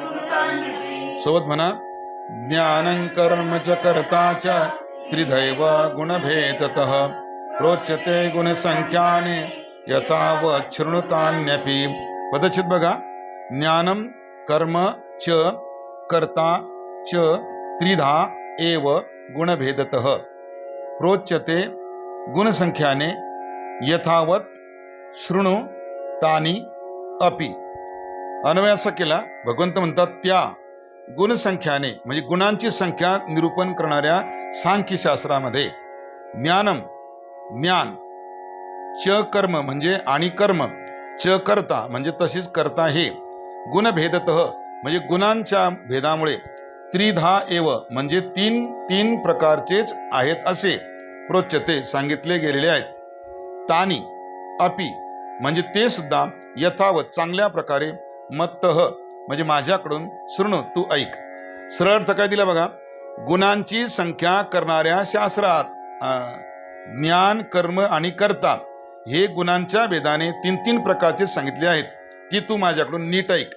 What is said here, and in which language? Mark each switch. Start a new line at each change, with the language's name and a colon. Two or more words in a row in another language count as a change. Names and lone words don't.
Marathi: सोबत म्हणा,
Sanskrit: ज्ञानं कर्म च कर्ता च त्रिदैव गुणभेदतः प्रोच्यते गुणसंख्याने यथावत् शृणुतान्यपि.
Marathi: पदच्छेद बघा,
Sanskrit: ज्ञानम कर्म च कर्ता च त्रिधा एव गुणभेदतः प्रोच्यते गुणसंख्याने यथावत शृणु तानी अपि.
Marathi: अन्वय असा केला, भगवंत म्हणतात त्या गुणसंख्याने म्हणजे गुणांची संख्या निरूपण करणाऱ्या सांख्यशास्त्रामध्ये ज्ञानम ज्ञान,
Sanskrit: च कर्म
Marathi: म्हणजे आणि कर्म,
Sanskrit: च कर्ता
Marathi: म्हणजे तशीच कर्ता हे, गुणभेदतः म्हणजे गुणांच्या भेदामुळे,
Sanskrit: त्रिधा एव
Marathi: म्हणजे तीन तीन प्रकारचेच आहेत असे प्रोच्यते सांगितले गेलेले आहेत.
Sanskrit: तानी अपि
Marathi: म्हणजे ते सुद्धा यथावत चांगल्या प्रकारे, मत्तः म्हणजे माझ्याकडून, शृणु तू ऐक. सरळ अर्थ काय दिला बघा, गुणांची संख्या करणाऱ्या शास्त्रात ज्ञान कर्म आणि कर्ता हे गुणांच्या भेदाने तीन तीन प्रकारचे सांगितले आहेत, ती तू माझ्याकडून नीट ऐक.